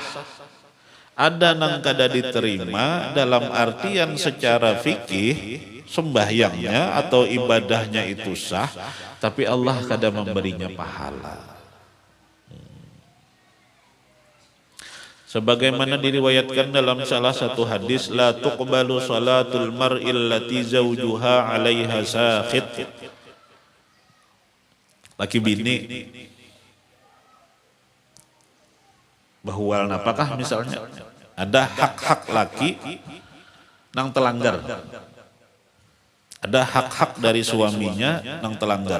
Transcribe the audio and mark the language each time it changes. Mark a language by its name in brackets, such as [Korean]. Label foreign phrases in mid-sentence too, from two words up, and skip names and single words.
[Banjar] Ada nang kada diterima dalam artian secara fikih sembahyangnya atau ibadahnya itu sah, tapi Allah kada memberinya pahala. Sebagaimana diriwayatkan dalam salah satu hadis, [Arabic] لا تقبل صلاة المرأة التي زوجها عليها ساخط. [Banjar] Laki bini bahwal apakah misalnya ada hak-hak laki nang telanggar. Ada hak-hak dari suaminya nang telanggar.